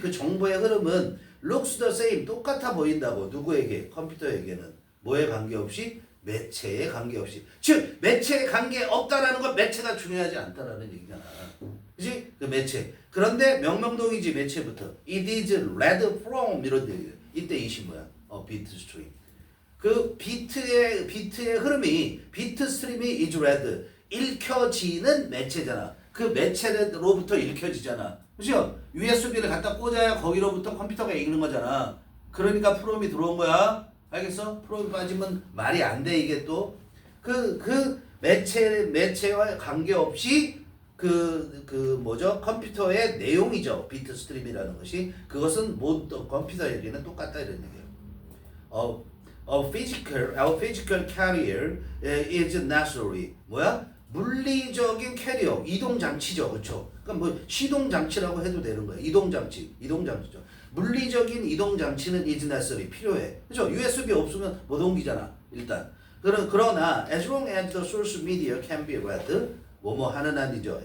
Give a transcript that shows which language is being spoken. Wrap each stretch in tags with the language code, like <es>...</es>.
<ko>그 정보의 흐름은</ko> <en>looks the same.</en> <ko>똑같아 보인다고. 누구에게? 컴퓨터에게는. 뭐에 관계없이? 매체에 관계없이. 즉 매체에 관계없다라는 건 매체가 중요하지 않다라는 얘기잖아. 그치? 그 매체. 그런데 명명동이지 매체부터.</ko> <en>It is read from</en> <ko>이런 얘기예요. 이때 이시 뭐야? 비트 스트림. 그 비트의 흐름이 비트 스트림이</ko> <en>is read.</en> <ko>읽혀지는 매체잖아. 그 매체로부터 읽혀지잖아. 그죠? USB를 갖다 꽂아야 거기로부터 컴퓨터가 읽는 거잖아. 그러니까 프롬이 들어온 거야. 알겠어? 프롬이 빠지면 말이 안 돼 이게 또. 그 매체와 관계없이 뭐죠? 컴퓨터의 내용이죠. 비트 스트림이라는 것이. 그것은 모두 컴퓨터에게는 똑같다 이런 얘기예요.</ko> <en>Our physical carrier is necessary.</en> <ko>뭐야? 물리적인 캐리어, 이동 장치죠. 그렇죠? 그러니까 뭐 시동 장치라고 해도 되는 거야. 이동 장치죠. 물리적인 이동 장치는</ko> <en>is necessary.</en> <ko>필요해. 그렇죠? USB 없으면 못 옮기잖아. 일단. 그러나</ko> <en>as long as the source media can be read</en> <ko>뭐뭐 하는 한이죠.</ko>